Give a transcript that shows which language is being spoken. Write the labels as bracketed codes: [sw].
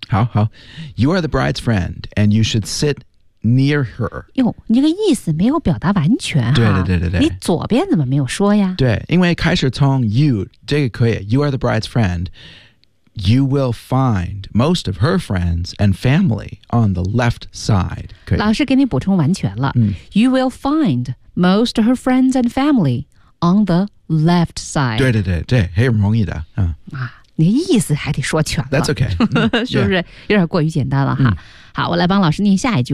[en] 好好 ，You are the bride's friend, and you should sit near her. [zh] 哟，你这个意思没有表达完全啊。对对对对对。你左边怎么没有说呀？对，因为开始从 you 这个可以 ， [en] You are the bride's friend. You will find most of her friends and family on the left side. [zh] 老师给你补充完全了。 [en] You will find most of her friends and family on the left side. [zh] 对对对对，很容易的。你的意思还得说全了。 [en] That's okay. [zh] 是不是有点过于简单了哈？好，我来帮老师念下一句。